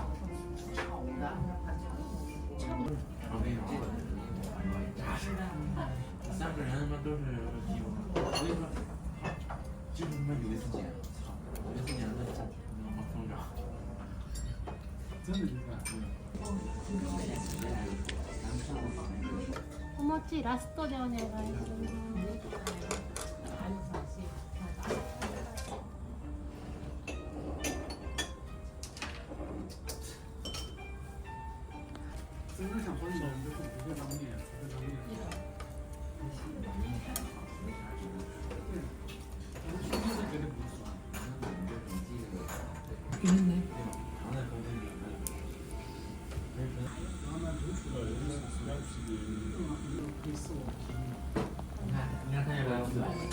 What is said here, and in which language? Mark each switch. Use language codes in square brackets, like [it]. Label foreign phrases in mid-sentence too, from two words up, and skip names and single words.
[zh] 好的，三个人他妈都是鸡巴，我跟你说，就是他妈有一次捡，操，有一次捡那他妈疯长，真的就是。 [ja] お餅ラストでお願いします。 [zh] 真的想说你们就是不会当面，不会当面。对，我兄弟是绝对不会说。真的。他们独处的人是实在是，可以是我。你看他要不要吃？